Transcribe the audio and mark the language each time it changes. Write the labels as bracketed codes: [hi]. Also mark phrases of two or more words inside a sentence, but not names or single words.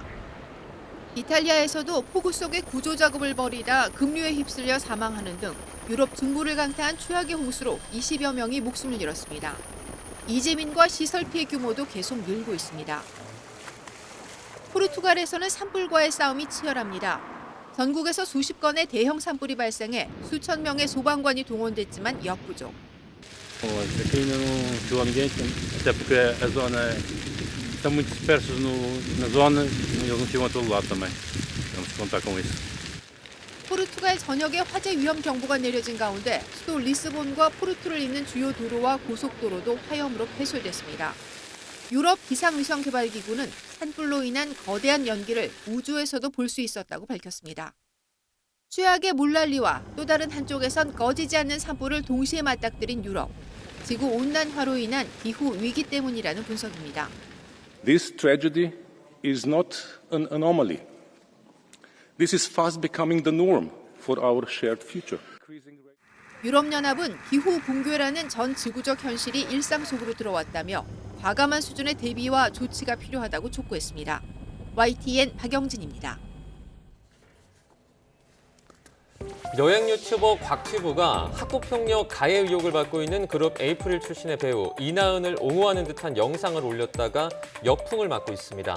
[ko] 이탈리아에서도 폭우 속에 구조 작업을 벌이다 급류에 휩쓸려 사망하는 등 유럽 중부를 강타한 최악의 홍수로 20여 명이 목숨을 잃었습니다. 이재민과 시설 피해 규모도 계속 늘고 있습니다. 포르투갈에서는 산불과의 싸움이 치열합니다. 전국에서 수십 건의 대형 산불이 발생해 수천 명의 소방관이 동원됐지만 역부족. [pt] Aqui ainda não viu ambiente, até porque a zona estão muito dispersos na zona e eles não ficam a todo lado também. Vamos contar com isso. [ko] 포르투갈 전역에 화재 위험 경보가 내려진 가운데 수도 리스본과 포르투를 잇는 주요 도로와 고속도로도 화염으로 폐쇄됐습니다. 유럽 기상위성개발기구는 산불로 인한 거대한 연기를 우주에서도 볼 수 있었다고 밝혔습니다. 최악의 물난리와 또 다른 한쪽에선 꺼지지 않는 산불을 동시에 맞닥뜨린 유럽. 지구온난화로 인한 기후 위기 때문이라는 분석입니다. [en] This tragedy is not an anomaly. This is fast becoming the norm for our shared future. [ko] 유럽연합은 기후 붕괴라는 전 지구적 현실이 일상 속으로 들어왔다며 과감한 수준의 대비와 조치가 필요하다고 촉구했습니다. YTN 박영진입니다. 여행 유튜버 곽튜브가 학교폭력 가해 의혹을 받고 있는 그룹 에이프릴 출신의 배우 이나은을 옹호하는 듯한 영상을 올렸다가 역풍을 맞고 있습니다.